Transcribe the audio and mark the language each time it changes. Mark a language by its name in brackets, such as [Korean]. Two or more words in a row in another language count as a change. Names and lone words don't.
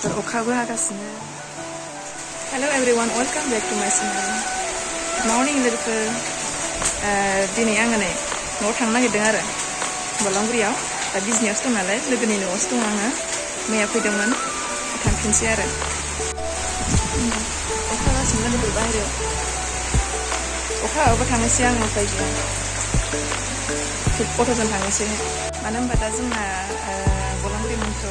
[Bodo] अखाबो हागासिनो [English] hello everyone welcome back to my channel morning [Bodo] लोगोफोर दिनै आङो नै न'आव थांनो नागिरदों आरो बलांगुरियाव दा बिजनियावसो दं नालाय लोगोनि न'आवसो दं आङो मैया फैदोंमोन थांफिनसै आरो अखा हागासिनो लोगोफोर बाहेरायाव अखा हाबाबो थांनोसै आङो उफाय गैया गथ'जों थांनोसै मानो होनबा दा जोंना बलांगुरि मन्थ्रआव